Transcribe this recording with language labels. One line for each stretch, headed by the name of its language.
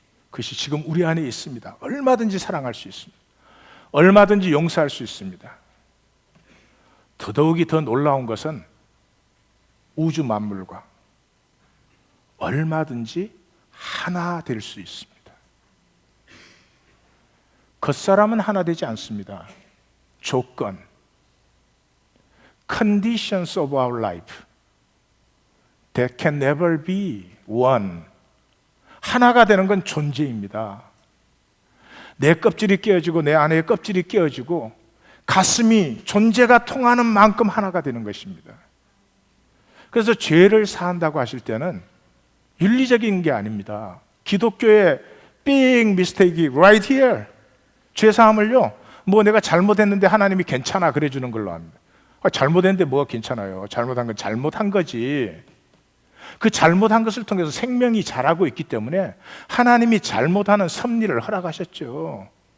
Korean: 그것이 지금 우리 안에 있습니다. 얼마든지 사랑할 수 있습니다. 얼마든지 용서할 수 있습니다. 더더욱이 더 놀라운 것은 우주 만물과 얼마든지 하나 될 수 있습니다. 겉사람은 하나 되지 않습니다.
English: 조건, conditions of our life that can never be one.
Korean: 하나가 되는 건 존재입니다. 내 껍질이 깨어지고 내 안의 껍질이 깨어지고 가슴이 존재가 통하는 만큼 하나가 되는 것입니다. 그래서 죄를 사한다고 하실 때는 윤리적인 게 아닙니다. 기독교의
English: big mistake right here.
Korean: 죄사함을요, 뭐 내가 잘못했는데 하나님이 괜찮아 그래 주는 걸로 합니다. 잘못했는데 뭐가 괜찮아요? 잘못한 건 잘못한 거지. 그 잘못한 것을 통해서 생명이 자라고 있기 때문에 하나님이 잘못하는 섭리를 허락하셨죠.